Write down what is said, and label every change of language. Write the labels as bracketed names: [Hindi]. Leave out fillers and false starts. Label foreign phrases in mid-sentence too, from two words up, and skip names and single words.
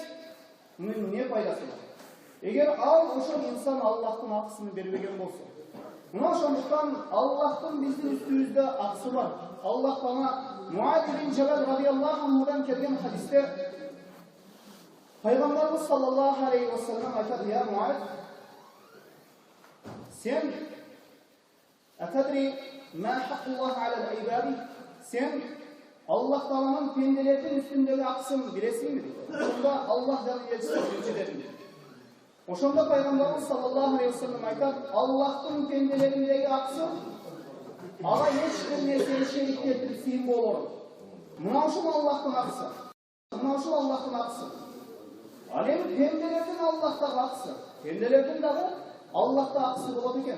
[Kyrgyz] Мунун эмне пайдасы бар? Эгер ал ошол инсан Аллахтын акысын бербеген болсо, мына ошондуктан Аллахтын биздин үстүбүздө акысы бар. Аллах Таала Муаз бин Жабал [Arabic] رضي الله عنه [Kyrgyz] келген хадисте Пайгамбарыбыз [Arabic] صلى الله عليه وسلم [Kyrgyz] айтат: "Я Муаз, сен [Arabic] أتدري ما حق الله على العباد?" [Kyrgyz] Сен Аллах Тааланын пенделердин үстүндөгү акысын билесиңби? Ошондо Аллах жана элчиси биринчи деди. Ошондо Пайгамбарыбыз [Arabic] صلى الله عليه وسلم [Kyrgyz] айтат: "Аллахтын пенделериндеги акысы ага эч бир нерсени шерик келтирип сыйынбоо болот. Мына ушул Аллахтын акысы. Мына ушул Аллахтын акысы. Ал эми пенделердин Аллахтагы акысы, пенделердин дагы Аллахта акысы болот экен.